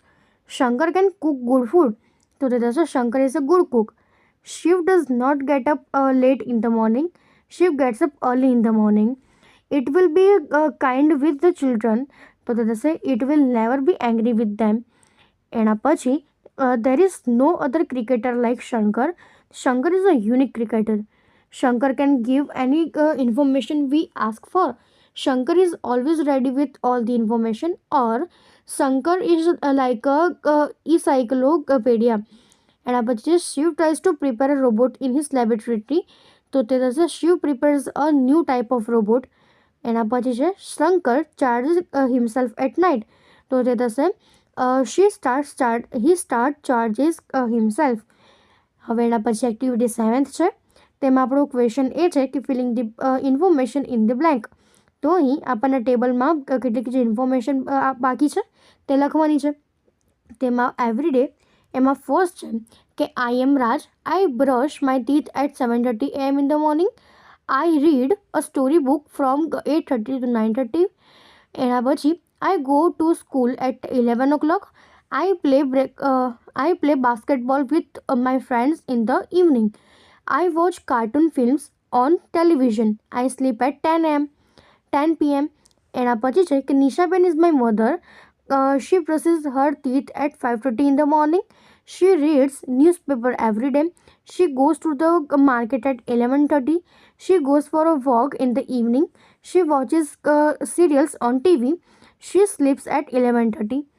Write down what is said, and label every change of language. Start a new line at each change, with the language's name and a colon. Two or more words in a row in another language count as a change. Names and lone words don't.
English: Shankar can cook good food,
Gujarati: તો તે થશે
English: Shankar is a good cook. Shiv does not get up late in the morning, Shiv gets up early in the morning. It will be kind with the children,
Gujarati: તો તે થશે
English: It will never be angry with them.
Gujarati: એના પછી
English: there is no other cricketer like Shankar. Shankar is a unique cricketer. Shankar can give any information we ask for. Shankar is always ready with all the information. Or Shankar is like a encyclopedia.
Gujarati: એના પછી
English: Shiv tries to prepare a robot in his laboratory.
Gujarati: તો તે થશે
English: Shiv prepares a new type of robot.
Gujarati: એના પછી છે
English: Shankar charges himself at night.
Gujarati: તો તે થશે
English: he starts charges himself.
Gujarati: હવે એના પછી એક્ટિવિટી 7th છે. તેમાં આપણો ક્વેશ્ચન એ છે કે
English: filling the information in the blank.
Gujarati: તો અહીં આપણને ટેબલમાં કેટલીક જે ઇન્ફોર્મેશન બાકી છે તે લખવાની છે. તેમાં એવરીડે એમાં ફર્સ્ટ છે કે
English: I am Raj, I brush my teeth at 7:30 AM in the morning. I read a story book from 8:30 to 9:30.
Gujarati: એના પછી
English: I go to school at 11 o'clock. I play basketball with my friends in the evening. I watch cartoon films on television. I sleep at 10 p.m.
Gujarati: એના પછી છે કે
English: નિશાબેન is my mother. She brushes her teeth at 5:30 in the morning. She reads newspaper every day. She goes to the market at 11:30. She goes for a walk in the evening. She watches serials on TV. She sleeps at 11:30.